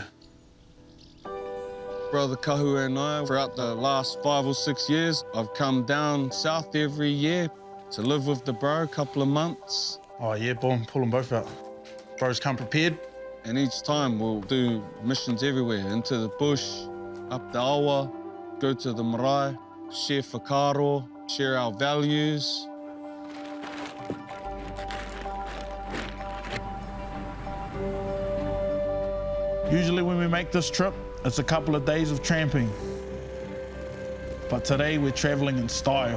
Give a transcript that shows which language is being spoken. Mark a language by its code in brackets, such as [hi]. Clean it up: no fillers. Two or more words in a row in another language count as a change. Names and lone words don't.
[en] Brother Kahu and I, throughout the last 5 or 6 years, I've come down south every year to live with the bro a couple of months. Oh yeah, boom, pull them both out. Bro's come prepared. And each time we'll do missions everywhere, into the bush, up the awa, go to the marae, share whakaro, share our values. Usually when we make this trip, it's a couple of days of tramping. But today we're traveling in style.